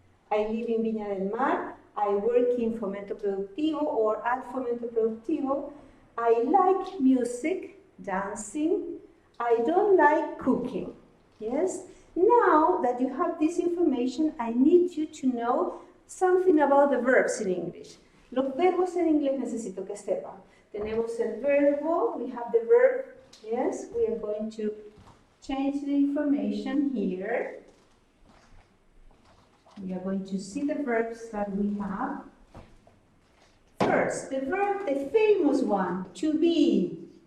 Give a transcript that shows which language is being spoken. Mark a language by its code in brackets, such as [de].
[en] I live in Viña del Mar. I work in Fomento Productivo or at Fomento Productivo. I like music, dancing. I don't like cooking. Yes? Now that you have this information, I need you to know something about the verbs in English. [es] Los verbos en inglés necesito que sepan. Tenemos el verbo, [en] we have the verb. Yes, we are going to change the information here. We are going to see the verbs that we have. First, the verb, the famous one, to be.